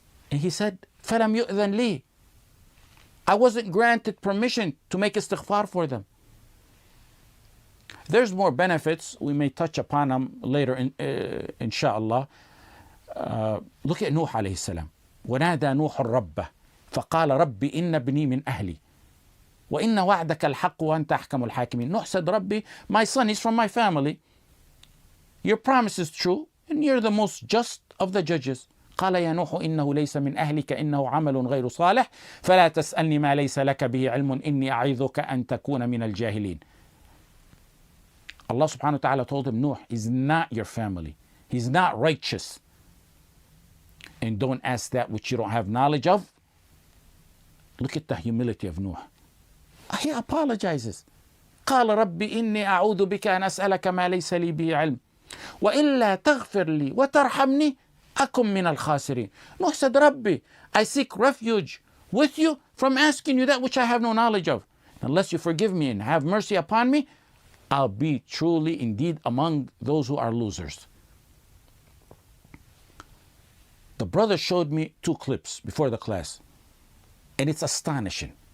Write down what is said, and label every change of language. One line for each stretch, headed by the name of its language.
English: And he said,
Arabic: فَلَمْ يُؤْذَنْ لِي.
English: I wasn't granted permission to make istighfar for them. There's more benefits. We may touch upon them later, inshallah. Look at Nuh alayhi salam.
Arabic: ونادى نوح ربه فقال ربي إن ابني من أهلي وإن وعدك الحق وأنت أحكم الحاكمين.
English: Nuh said, Rabbi, my son is from my family. Your promise is true and you're the most just of the judges.
Arabic: قال يا نوح إنه ليس من أهلك إنه عمل غير صالح فلا تسألني ما ليس لك به علم إني أعظك أن تكون من الجاهلين.
English: Allah subhanahu wa ta'ala told him, Nuh is not your family. He's not righteous. And don't ask that which you don't have knowledge of. Look at the humility of Nuh. He apologizes.
Arabic: قال رب إني أعوذ بك أن أسألك ما ليس لي به علم وإلا تغفر لي وترحمني أكن من الخاسرين.
English: Nuh said, Rabbi, I seek refuge with you from asking you that which I have no knowledge of. Unless you forgive me and have mercy upon me, I'll be truly indeed among those who are losers. The brother showed me 2 clips before the class, and it's astonishing.